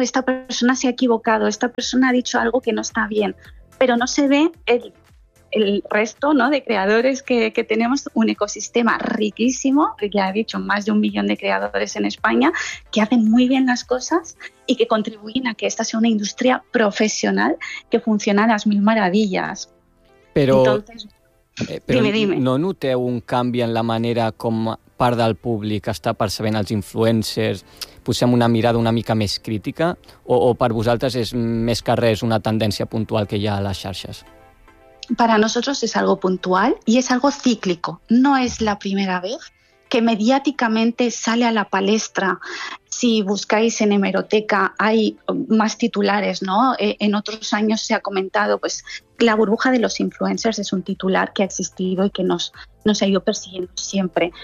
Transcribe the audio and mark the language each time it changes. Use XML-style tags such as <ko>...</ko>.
<es>Esta persona se ha equivocado, esta persona ha dicho algo que no está bien, pero no se ve el resto, ¿no?, de creadores que tenemos, un ecosistema riquísimo, ya he dicho, más de 1,000,000 de creadores en España, que hacen muy bien las cosas y que contribuyen a que esta sea una industria profesional que funciona a las mil maravillas. Pero, entonces, pero dime.</es> <ca>¿No noteu un canvi en la manera com part del públic està percebent els influencers? Posem una mirada una mica més crítica? O per vosaltres és més que res una tendència puntual que hi ha a les xarxes?</ca> <es>Para nosotros es algo puntual y es algo cíclico. No es la primera vez que mediáticamente sale a la palestra. Si buscáis en hemeroteca hay más titulares, ¿no? En otros años se ha comentado, pues la burbuja de los influencers es un titular que ha existido y que nos ha ido persiguiendo siempre.</es>